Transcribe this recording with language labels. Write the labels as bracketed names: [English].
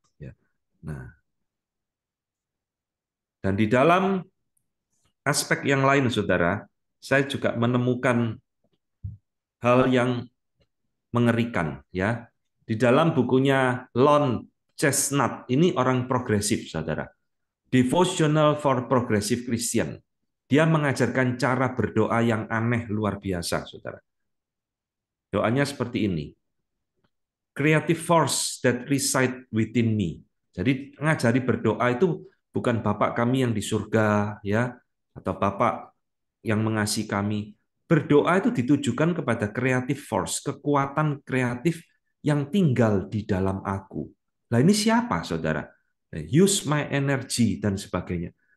[Indonesian] Ya. Nah, dan di dalam aspek yang lain, saudara, saya juga menemukan hal yang mengerikan. Ya, di dalam bukunya Lon Chestnut, ini orang progresif, saudara. [English] Devotional for Progressive Christian. [Indonesian] Dia mengajarkan cara berdoa yang aneh luar biasa, saudara. Doanya seperti ini. [English] Creative force that reside within me. [Indonesian] Jadi ngajari berdoa itu bukan Bapak kami yang di surga, ya, atau Bapak yang mengasihi kami. Berdoa itu ditujukan kepada creative force, kekuatan kreatif yang tinggal di dalam aku. Nah, ini siapa, saudara? [English] Use my energy [Indonesian] dan sebagainya.